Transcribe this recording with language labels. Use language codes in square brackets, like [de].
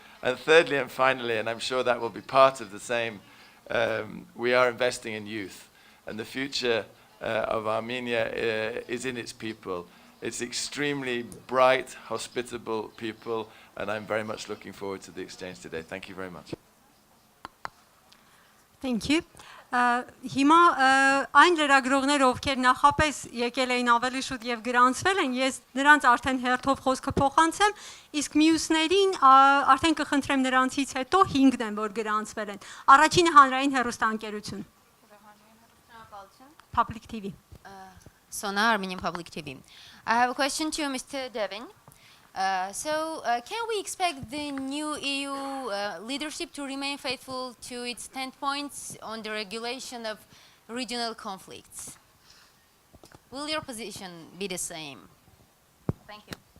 [en] And thirdly and finally, and I'm sure that will be part of the same, we are investing in youth. And the future of Armenia is in its people. It's extremely bright, hospitable people, and I'm very much looking forward to the exchange today. Thank you very much. Thank you. [hy] Հիմա այն լրագրողներ, ովքեր նախապես եկել էին ավելի շուտ եւ գրանցվել են, ես նրանց արդեն հերթով խոսքը փոխանցեմ, իսկ մյուսներին արդեն կխնդրեմ նրանցից հետո 5-ն են, որ գրանցվել են։ Առաջինը հանրային հեռուստաընկերություն։ [en] Public TV. Sona, Armenian Public TV. I have a question to Mr. Devin. Can we expect the new EU leadership to remain faithful to its 10 points on the regulation of regional conflicts? Will your position be the same? Thank you.